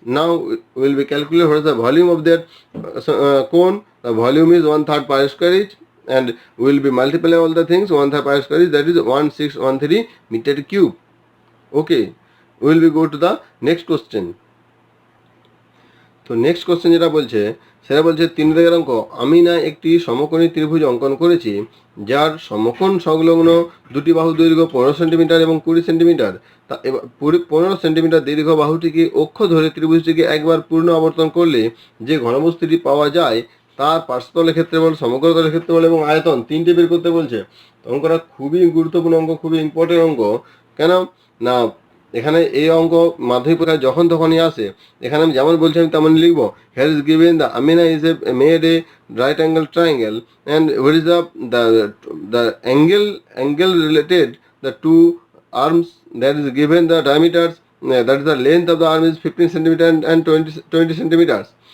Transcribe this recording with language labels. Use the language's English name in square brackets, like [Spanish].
[English] Now we will be calculate what is the volume of that cone. The volume is 1/3 pi square h, and we will be multiply all the things. 1/3 pi square h, that is 1613 meter cube. Okay, we will be go to the next question. [Bangla] তো next question যেটা বলছে সেটা বলছে 3 দাগের অঙ্ক, আমি না একটি সমকোণী ত্রিভুজ অঙ্কন করেছি যার সমকোণ সংলগ্ন দুটি বাহু দৈর্ঘ্য 15 সেন্টিমিটার এবং 20 সেন্টিমিটার। তা এবার 15 সেন্টিমিটার দীর্ঘ বাহুটিকে অক্ষ ধরে ত্রিভুজটিকে একবার পূর্ণ আবর্তন করলে যে ঘনবস্তুটি পাওয়া যায় তার পার্শ্বতলের ক্ষেত্রফল, সমগ্র তলের ক্ষেত্রফল এবং আয়তন তিনটে বের করতে বলছে। অঙ্কটা খুবই গুরুত্বপূর্ণ অঙ্ক, খুবই ইম্পর্টেন্ট অঙ্ক। কেন না এখানে এই অঙ্ক মাধ্যমিক পরীক্ষায় যখন তখনই আসে। এখানে আমি যেমন বলছি আমি তেমন লিখবো। [English] Here is given the Amina is made a right angle triangle, and what is the angle related the two arms, that is given the diameters, that is the length of the arm is 15 centimeter and 20 centimeters.